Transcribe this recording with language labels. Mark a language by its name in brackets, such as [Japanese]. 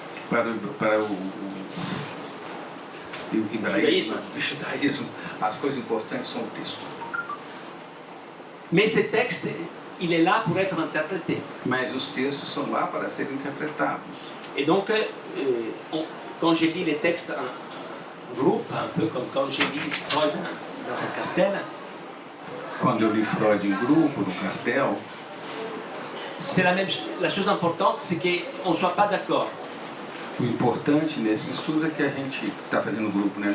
[Portuguese] Para o judaísmo, as coisas importantes são o texto. [French] Mais ce texte, il est là pour être interprété. [Portuguese] Mas os textos são lá para serem interpretados. [French] Et donc, quand je lis les textes en groupe, un peu comme quand je lis Freud dans un cartel, [Portuguese] Quando eu li Freud em grupo, no cartel, [French] c'est la chose importante, c'est qu'on ne soit pas d'accord. [Portuguese] o importante nesse estudo é que a gente está fazendo grupo, né?